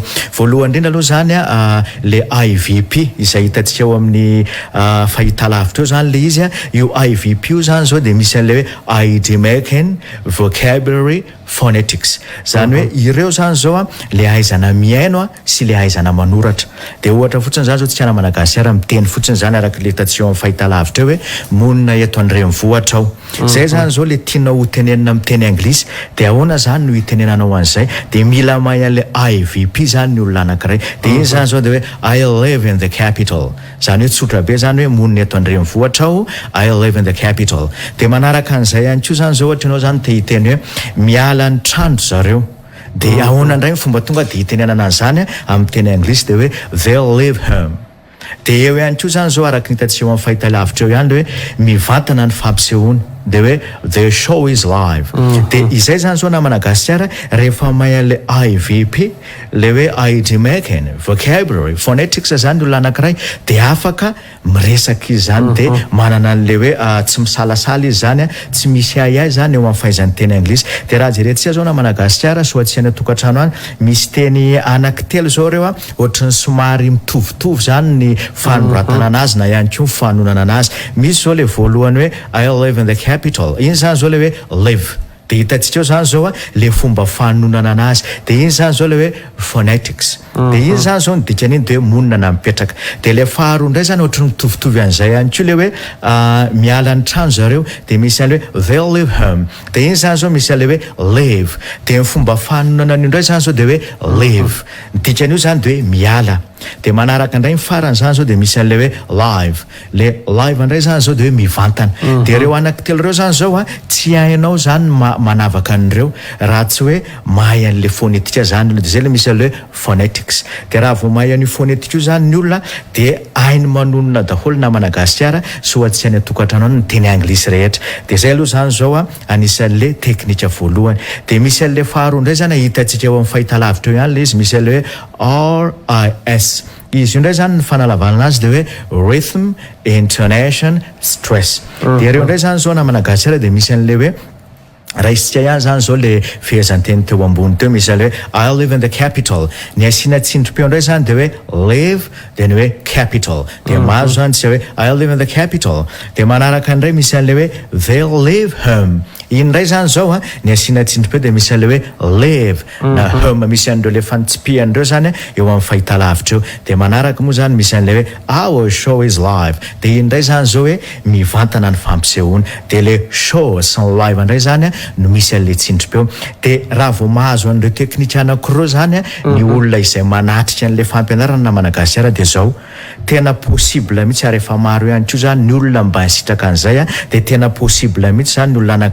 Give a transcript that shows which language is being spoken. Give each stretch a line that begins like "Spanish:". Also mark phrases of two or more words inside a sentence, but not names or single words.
Malagasy: Voalohany indrindra aloha zany le IVP izay hitantsika eo amin'ny fahitalavitra eo zany le izy io IVP io zany zao de misy an'le hoe
English: Idiomatic Vocabulary Phonetics
Malagasy: zany hoe ireo zany zao le ahaizana miaino sy le ahaizana manoratra de ohatra fotsiny zany zao tsika na Madagasikara miteny fotsiny zany araka le hitantsika eo amin'ny fahitalavitra eo hoe monina eto andrenivohitra ao zay zany zao le tianao tenenina miteny anglisy de ahoana zany no hitenenanao an'izay de mila mahay an'le IVP zany ny olona anankiray de iny zany zao de hoe
English: I live in the capital
Malagasy: zany hoe tsotra be zany hoe monina eto andrenivohitra ao
English: I live in the capital
Malagasy: de manaraka an'izay ihany koa zany zao ohatra ianao zany te hiteny hoe miala ny trandro zareo de ahoana indray fomba tonga de hitenenana an'izany amin'ny teny anglisy de hoe
English: they'll live home
Malagasy: de eo ihany koa zany zao araka hitantsika eo amin'ny fahitalavitra eo ihany le hoe mivantana ny fampisehoana de hoe
English: the show is live
Malagasy: de izay zany zao na Madagasikara rehefa mahay an'le IVP le hoe
English: Idiomatic Vocabulary Phonetics
Malagasy: zany olona anankiray de afaka miresaka izy zany de manana an'le hoe tsy misalasala izy zany tsy misy ay zany eo amin'ny fahaizany teny anglisy de raha jerentsika zao na Madagasikara soatsiana tokantrano any misy teny anankitelo zao reo ohatrany somary mitovitovy zany ny fanoratana anazy na ihany koa fanonana anazy misy zao le voalohany hoe
English: I live in the capital
Malagasy: iny zany zao le hoe live de hitantsika eo zany zao le fomba fanonana anazy de iny zany zao le hoe phonetics de iny zany zao ny dikan'iny de hoe monina na mipetraka de le faharoa indray zany ohatrany mitovitovy an'izay ihany koa le hoe miala ny trano zareo de misy an'le hoe
English: they'll live home
Malagasy: de iny zany zao misy an'le hoe live de ny fomba fanonana an'io indray zany zao de hoe live ny dikan'io zany de hoe miala de manaraka indray ny farany zany zao de misy an'le hoe live le live indray zany zao de hoe mivantana de reo anankitelo reo zany zao tsy hainao zany manavaka an'ireo raha tsy hoe mahay an'le phonetika zany de zay le misy an'le phonetics de raha vao mahay an'io phonetika io zany ny olona de hainy manonona daholo na Madagasikara soatsy any tokantrano ny teny anglisy rehetra de zay aloha zany zao anisan'le teknika voalohany de misy an'le faharoa indray zany hitantsika eo amin'ny fahitalavitra eo ihany le izy misy an'le hoe RIS izy io indray zany ny fanalavana azy de hoe
English: rhythm intonation stress
Malagasy: de reo indray zany zao na Madagasikara de misy an'le hoe raha isika ihany zany zao le fihazanteny teo ambony teo misy le hoe
English: I live in the capital
Malagasy: ny asiana tsindrim-peo indray zany de hoe live de ny hoe capital de mahazo zany tsika hoe
English: I live in the capital
Malagasy: de manaraka indray misy an'le hoe
English: they'll live home
Malagasy: iny indray zany zao ny asiana tsindrim-peo de misy an'le hoe live na home misy an'ireo le fantsipihan'ireo zany eo amin'ny fahitalavitra eo de manaraka moa zany misy an'le hoe
English: our show is live
Malagasy: de iny indray zany zao hoe mivantana ny fampisehoana de le show sy ny live indray zany no misy an'le tsindrim-peo de raha vao mahazo an'ireo teknika anankiroa zany ny olona izay manatrika an'le fampianarana na Madagasikara de zao tena possible mihitsy ary efa maro ihany koa zany ny olona mba hisitraka an'izay de tena possible mihitsy zany ny olona anankiray